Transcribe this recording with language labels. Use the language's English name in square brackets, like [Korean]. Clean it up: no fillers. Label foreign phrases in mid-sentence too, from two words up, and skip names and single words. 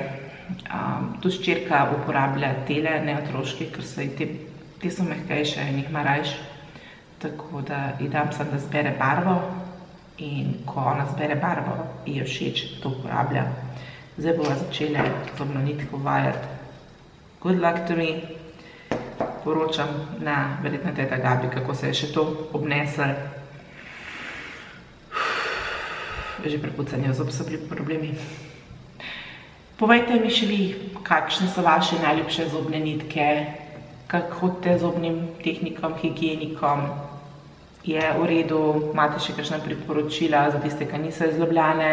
[Slovenian] Tudi hčerka uporablja tele, ne otroške, ker so te so mehkejše in jih ima rajš. Tako da ji dam samo, da zbere barvo in ko ona zbere barvo, ji je všeč, to uporablja. Zdaj bova začela zobno nitko vajati. [English] Good luck to me. [Slovenian] Poročam na verjetno teta Gabi, kako se je še to obneslo. Že prepucanje zob so bili problemi. Povejte mi še vi, kakšne so vaše najljubše zobne nitke, kako hodite zobnim tehnikom, higienikom, je v redu, imate še kakšna priporočila za tiste, ki niso izljubljane.